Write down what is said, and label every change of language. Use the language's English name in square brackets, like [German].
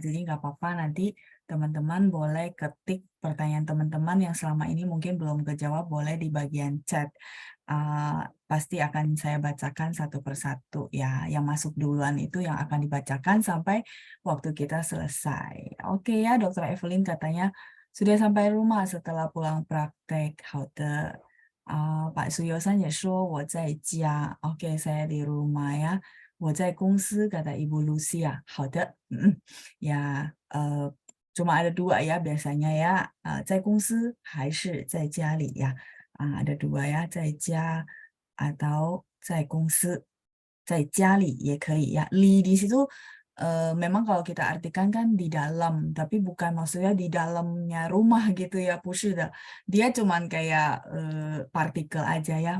[Indonesian] Jadi nggak apa-apa, nanti teman-teman boleh ketik pertanyaan teman-teman yang selama ini mungkin belum kejawab, boleh di bagian chat. Pasti akan saya bacakan satu persatu ya. Yang masuk duluan itu yang akan dibacakan sampai waktu kita selesai. Oke ya, Dr. Evelyn katanya sudah sampai rumah setelah pulang praktek. [Chinese] 好的. Pak Suyosan 也说我在家. [Indonesian] Oke, saya di rumah ya. [Chinese] 我在公司 [Indonesian] kata [Chinese] Ibu Lucia. 好的. [Indonesian] Ya, cuma ada dua ya biasanya ya. [Chinese] 在公司还是在家里 ya. [Indonesian] Ada dua ya, [Chinese] 在家 [Indonesian] atau [Chinese] 在公司. 在家里 也可以 [Indonesian] ya. Li di situ memang kalau kita artikan kan di dalam, tapi bukan maksudnya di dalamnya rumah gitu ya, [Chinese] 不是的. [Indonesian] Dia cuman kayak partikel aja ya.